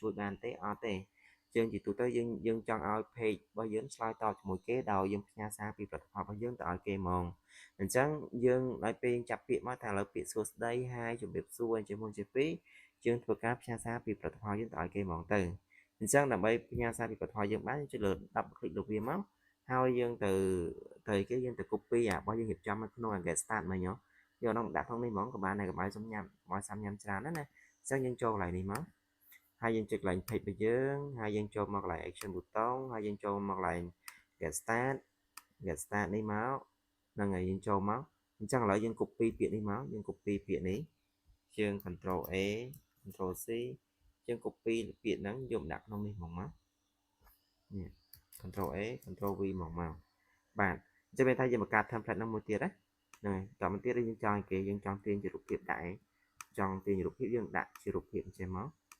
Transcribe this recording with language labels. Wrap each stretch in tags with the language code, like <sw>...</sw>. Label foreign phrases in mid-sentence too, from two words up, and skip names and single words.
<km>ជួយបានទេអត់ទេយើងជាទូទៅយើងចង់ឲ្យ page របស់យើងឆ្លើយតបជាមួយគេដោយយើងផ្ញើសារពីផលិតផលរបស់យើងទៅឲ្យគេហ្មងអញ្ចឹងយើងឲ្យពេលចាប់ពាក្យមកថាឥឡូវពាក្យសួស្ដី Hi ជំរាបសួរជាមុនជាពីរ យើងធ្វើការផ្ញើសារពីផលិតផលយើងទៅឲ្យគេហ្មងទៅអញ្ចឹងដើម្បីផ្ញើសារពីផលិតផលយើងបានយើងចុចលើ</km> <en>double click</en> <km>លើវាមកហើយយើងទៅ copy អារបស់យើងរៀបចំនៅក្នុង get start មិញយកនោះដាក់ក្នុងនេះហ្មងក៏បានដែរកុំឲ្យសុំញ៉ាំកុំឲ្យសាំញ៉ាំច្រើនណាអញ្ចឹងយើងចូលកន្លែងនេះមកហើយយើងចុចកន្លែង page របស់ យើងហើយយើងចូលមកកន្លែង</km> <en>action button</en> <km>ហើយយើងចូលមកកន្លែង</km> <en>get start</en> <km>នេះមកហ្នឹងហើយយើងចូលមកអញ្ចឹងឥឡូវយើង copy ពាក្យនេះមកយើង copy ពាក្យនេះយើង</km> <en>control A control C</en> <km>យើង copy ពាក្យហ្នឹងយកដាក់ក្នុងនេះមកនេះ</km> <en>control A control V</en> <km>មកបាទអញ្ចឹងមានថាយើងបង្កើត template ហ្នឹងមួយទៀតណាហ្នឹងហើយតមកទៀតយើងចង់គេយើងចង់ទាញជារូបភាពដាក់ចង់ទាញរូបភាពយើងដាក់ជារូបភាពអញ្ចឹងមក</km>